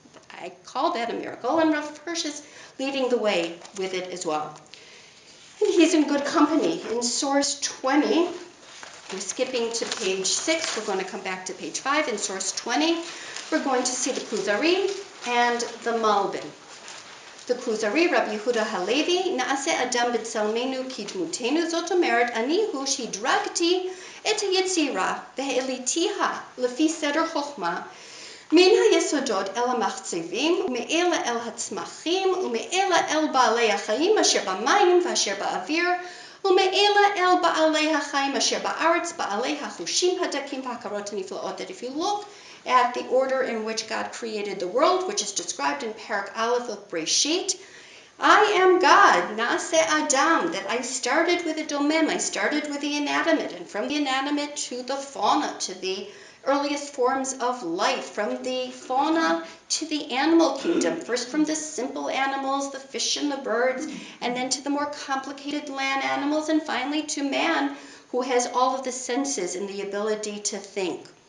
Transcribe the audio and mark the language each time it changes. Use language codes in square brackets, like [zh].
[en] I call that a miracle, and Rav Hirsch is leading the way with it as well. And he's in good company. In source 20, we're skipping to page 6. We're going to come back to page 5. In source 20, we're going to see the Kuzari and the Malbim. [he] The Kuzari, Rabbi Yehuda Halevi, Naase Adam B'Tzelmenu Kidmutenu, Zot Omeret, Ani Hu Shidragti Et HaYetzira Ve'elitiha Lefi Seder Chochma מן היסודות אל המחצבים, ומאלה אל הצמחים, ומאלה אל בעלי החיים אשר במים ואשר באוויר, ומאלה אל בעלי החיים אשר בארץ, בעלי החושים הדקים וההכרות הנפלאות. [en] That if you look at the order in which God created the world, which is described in Parak Aleph of Breshit, I am God, Naase Adam, that I started with a domem, I started with the inanimate, and from the inanimate to the fauna, to the earliest forms of life, from the fauna to the animal kingdom, first from the simple animals, the fish and the birds, and then to the more complicated land animals, and finally to man, who has all of the senses and the ability to think.